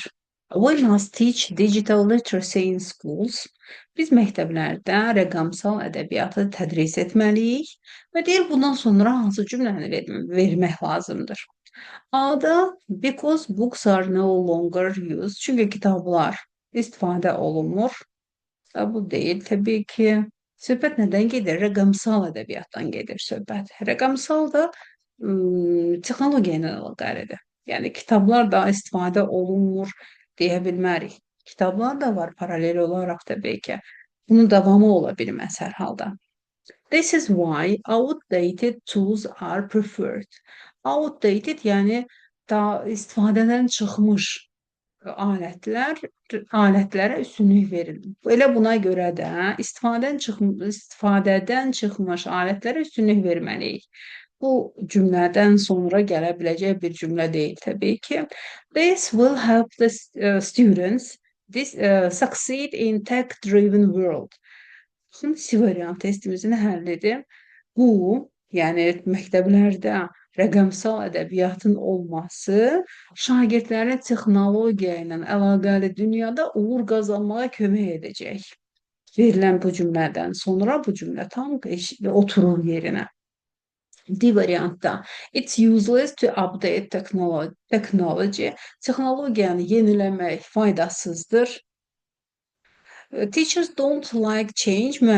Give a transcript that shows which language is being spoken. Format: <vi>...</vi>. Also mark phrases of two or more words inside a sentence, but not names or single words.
<en>We must teach digital literacy in schools.</en> <az>Biz məktəblərdə rəqəmsal ədəbiyyatı tədris etməliyik və deyir bundan sonra hansı cümləni vermək lazımdır.</az> <en>A-da because books are no longer used.</en> <az>Çünki kitablar istifadə olunmur. Bu deyil təbii ki. Söhbət nədən gedir? Rəqəmsal ədəbiyyatdan gedir söhbət. Rəqəmsal da texnologiya ilə əlaqəlidir. Yəni kitablar da istifadə olunmur deyə bilmərik. Kitablar da var paralel olaraq təbii ki. Bunun davamı ola bilməz hər halda.</az> <en>This is why outdated tools are preferred.</en> <az>Outdated yəni daha istifadədən çıxmış alətlərə üstünlük verilir. Elə buna görə də istifadədən çıxmış alətlərə üstünlük verməliyik. Bu cümlədən sonra gələ biləcək bir cümlə deyil təbii ki.</az> <en>This will help the students succeed in tech-driven world.</en> <az>Şimdi C variant testimizin həllidir. Bu, yəni məktəblərdə rəqəmsal ədəbiyyatın olması şagirdlərə texnologiya ilə əlaqəli dünyada uğur qazanmağa kömək edəcək. Verilən bu cümlədən sonra bu cümlə tam oturur yerinə. D variantda</az> <en>it's useless to update technology.</en> <az>Texnologiyanı yeniləmək faydasızdır.</az> <en>Teachers don't like change.</en>